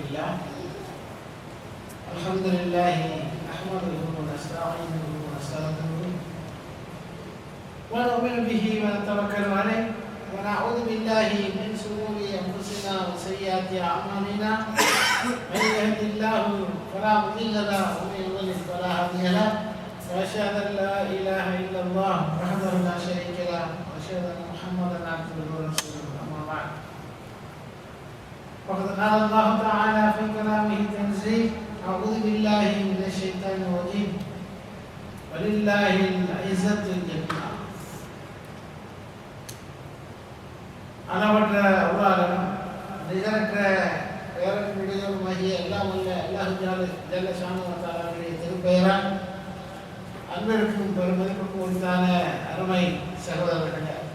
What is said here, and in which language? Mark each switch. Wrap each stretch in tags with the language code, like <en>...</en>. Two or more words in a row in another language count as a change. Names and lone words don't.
<ar>لله الحمد لله نحمده ونستعينه ونستغفره ونؤمن به ونتوكل عليه ونعوذ بالله من شرور انفسنا وسيئات اعمالنا من يهد الله فلا مضل له ومن يضلل فلا هادي له واشهد ان لا اله الا الله وحده لا شريك له واشهد ان محمدا عبده ورسوله اما بعد وقد قال الله تعالى في كلامه التنزيل اعوذ بالله من الشيطان الرجيم ولله العزة جميعا</ar> <ta>அளவற்ற அல்லாஹ்வும் நிகரற்ற பேரன்புடையவருமாகிய எல்லாம் வல்ல அல்லாஹ்</ta> <ar>جل شأنه وتعالى</ar> <ta>திருப்பெயரால் அன்பிற்கும் பெருமதிப்புக்கும் உரித்தான அருமை சகோதரர்களே,</ta>